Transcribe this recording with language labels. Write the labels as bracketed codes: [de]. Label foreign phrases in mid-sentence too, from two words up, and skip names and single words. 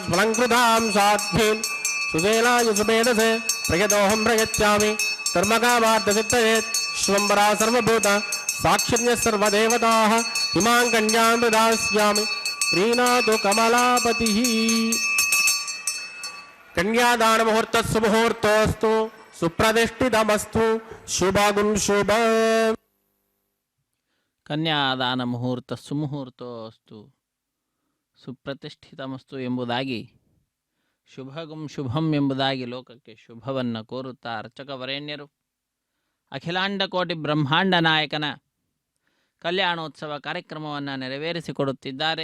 [sa] స్ఫలంకృతాం సాధ్వీం సుశీలాయ సుమేధసే ప్రయతోహం ప్రయచ్చామి కర్మకామార్థసిద్ధయేత్ శ్వంబరా సర్వభూత సాక్షిణ్య సర్వదేవతాః ఇమాం కన్యాం ప్రదాస్యామి ప్రీణాతు కమలాపతి కన్యాదాన ముహూర్త సుముహూర్తోస్తు సుప్రతిష్ఠితమస్తు శుభగుం శుభ ಕನ್ಯಾದಾನ ಮುಹೂರ್ತ ಸುಮುಹೂರ್ತೋಸ್ತು ಸುಪ್ರತಿಷ್ಠಿತಮಸ್ತು [kn] ಎಂಬುದಾಗಿ [sa] ಶುಭಗುಂ ಶುಭಂ [kn] ಎಂಬುದಾಗಿ ಲೋಕಕ್ಕೆ ಶುಭವನ್ನು ಕೋರುತ್ತಾ ಅರ್ಚಕ ವರೇಣ್ಯರು ಅಖಿಲಾಂಡ ಕೋಟಿ ಬ್ರಹ್ಮಾಂಡ ನಾಯಕನ ಕಲ್ಯಾಣೋತ್ಸವ ಕಾರ್ಯಕ್ರಮವನ್ನು ನೆರವೇರಿಸಿಕೊಡುತ್ತಿದ್ದಾರೆ.